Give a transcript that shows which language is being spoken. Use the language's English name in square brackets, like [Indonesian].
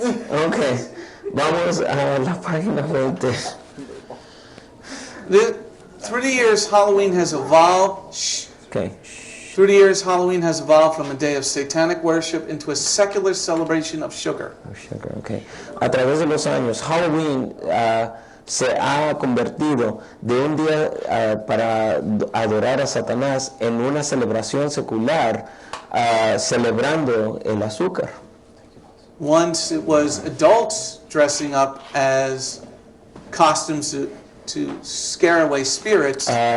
[Spanish] Ok, vamos a la página 20. [English] Through the years, Halloween has evolved. Okay. Through the years, Halloween has evolved from a day of satanic worship into a secular celebration of sugar. Sugar, okay. [Spanish] A través de los años, Halloween se ha convertido de un día para adorar a Satanás en una celebración secular celebrando el azúcar. [English] Once it was adults dressing up as costumes to scare away spirits.